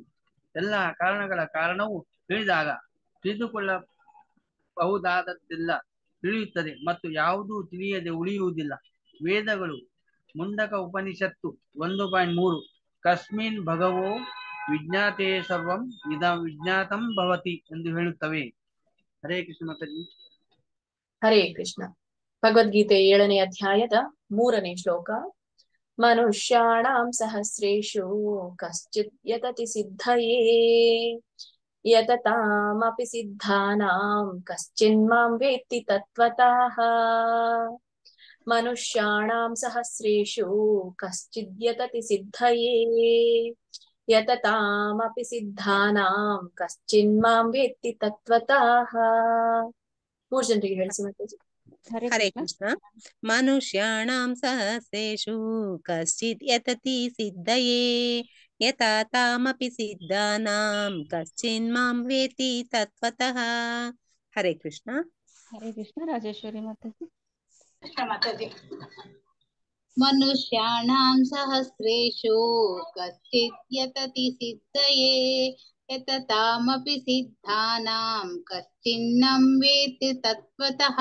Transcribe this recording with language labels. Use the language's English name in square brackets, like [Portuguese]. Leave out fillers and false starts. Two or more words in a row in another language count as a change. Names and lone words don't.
[Kannada] ಎಲ್ಲಾ ಕಾರಣಗಳ ಕಾರಣವು ತಿಳಿದಾಗ ತಿಳಿದುಕೊಳ್ಳಬಹುದಾದದ್ದೆಲ್ಲ ತಿಳಿಯುತ್ತದೆ ಮತ್ತು ಯಾವುದೂ ತಿಳಿಯದೆ ಉಳಿಯುವುದಿಲ್ಲ. ವೇದಗಳು ಮುಂಡಕ ಉಪನಿಷತ್ತು 1.3 [Sanskrit] ಕಸ್ಮಿನ್ ಭಗವೋ ವಿಜ್ಞಾತೆ ಸರ್ವಂ ಇದಂ ವಿಜ್ಞಾತಂ ಭವತಿ [Kannada] ಎಂದು ಹೇಳುತ್ತವೆ. [Sanskrit] ಹರೇ ಕೃಷ್ಣ ಮಾತಾಜಿ. ಹರೇ ಕೃಷ್ಣ. [Kannada] ಭಗವದ್ಗೀತೆ 7ನೇ ಅಧ್ಯಾಯದ 3ನೇ ಶ್ಲೋಕ. [Sanskrit] ಮನುಷ್ಯಾಣಾಂ ಸಹಸ್ರೇಷು ಕಶ್ಚಿತ್ ಯತತಿ ಸಿದ್ಧಯೇ ಯತತಾಮಪಿ ಸಿದ್ಧಾನಾಂ ಕಶ್ಚಿನ್ಮಾಂ ವೇತ್ತಿ ತತ್ವತಃ. ಮನುಷ್ಯಾಣಾಂ ಸಹಸ್ರೇಷು ಕಶ್ಚಿದ್ ಯತತಿ ಸಿದ್ಧಯೇ ಯತತಾಮಪಿ ಸಿದ್ಧಾನಾಂ ಕಶ್ಚಿನ್ಮಾಂ ವೇತ್ತಿ ತತ್ವತಃ. [Kannada] 3 ಜನರಿಗೆ ಹೇಳಿಸಿ ಮಾತಾಜಿ. [Sanskrit] ಹರೇ ಕೃಷ್ಣ. ಮನುಷ್ಯಾಣಾಂ ಸಹಸ್ರೇಷು ಕಶ್ಚಿತ್ ಯತತಿ ಸಿದ್ಧಯೇ ಯಥಾ ತಾಮಪಿ ಸಿದ್ಧಾನಾಂ ಕಶ್ಚಿನ್ಮಾಂ ವೇತಿ ತತ್ವತಃ. ಹರೇ ಕೃಷ್ಣ. ಹರೇ ಕೃಷ್ಣ. [Kannada] ರಾಜೇಶ್ವರಿ ಮಾತಾಜಿ. ಕೃಷ್ಣ ಮಾತಾಜಿ. [Sanskrit] ಮನುಷ್ಯಾಣಾಂ ಸಹಸ್ರೇಷು ಕಶ್ಚಿತ್ ಯತತಿ ಸಿದ್ಧಯೇ ಯತತಾಮಪಿ ಸಿದ್ಧಾನಾಂ ಕಶ್ಚಿನ್ನಂ ವೇತ್ತಿ ತತ್ವತಃ.